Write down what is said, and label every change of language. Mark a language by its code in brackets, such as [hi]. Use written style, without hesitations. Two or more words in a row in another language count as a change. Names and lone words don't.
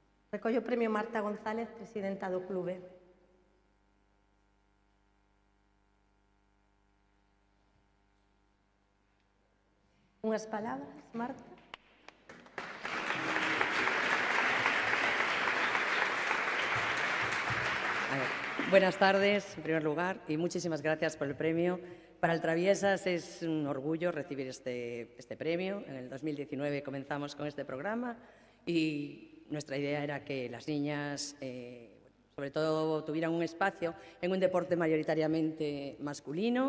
[gl] Recolle o premio Marta González, presidenta do clube. Unhas palabras, Marta? [es] Buenas tardes, en primer lugar, y muchísimas gracias por el premio. Para el Traviesas es un orgullo recibir este premio. En el 2019 comenzamos con este programa y nuestra idea era que las niñas, sobre todo, tuvieran un espacio en un deporte mayoritariamente masculino.